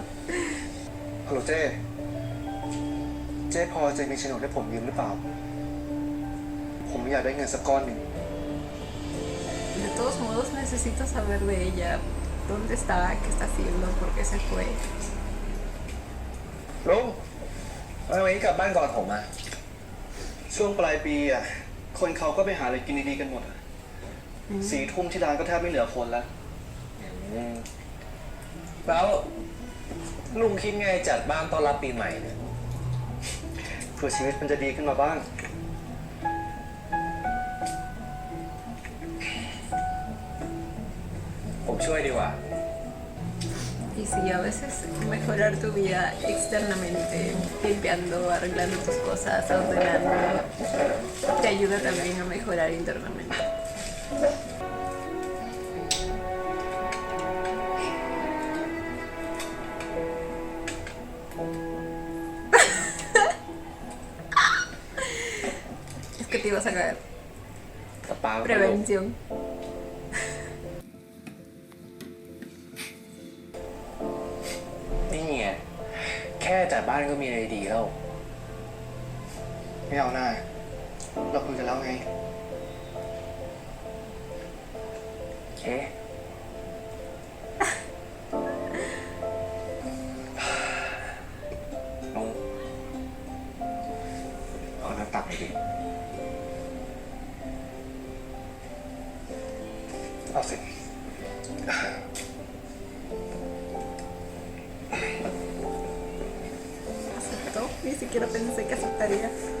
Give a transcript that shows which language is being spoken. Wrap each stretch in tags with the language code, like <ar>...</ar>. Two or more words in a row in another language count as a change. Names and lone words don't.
<th>ฮัลโหลเจ้เจ้พอจะมีโฉนดให้ผมยืมหรือเปล่า ผมอยากได้เงินสักก้อนหนึ่ง</th> <es>De todos modos, necesito saber de ella. ¿Dónde está? ¿Qué está haciendo? ¿Por qué se fue?</es> <th>ลุงทำไมกลับบ้านก่อนผมอ่ะ ช่วงปลายปีอ่ะ คนเขาก็ไปหาอะไรกินดีๆกันหมดอะ4 ทุ่มที่ร้านก็แทบไม่เหลือคนแล้ว แล้วลุงคิดไงจัดบ้านต้อนรับปีใหม่เนี่ย เพื่อชีวิตมันจะดีขึ้นมาบ้าง ผมช่วยดีกว่า</th> <es>Y sí, a veces mejorar tu vida externamente, limpiando, arreglando tus cosas, ordenando, te ayuda también a mejorar internamente. Es que te ibas a caer.</es> <th>กระเป๋า</th> <es>Prevención.</es> <th>นี่ไงแค่จัดบ้านก็มีอะไรดีแล้ว ไม่เอาหน้า เราคุยกันแล้วไง เอ๊ะ น้องขอน้ำตักหน่อยดิเอาสิ</th> <es>Aceptó, ni siquiera pensé que aceptaría.</es>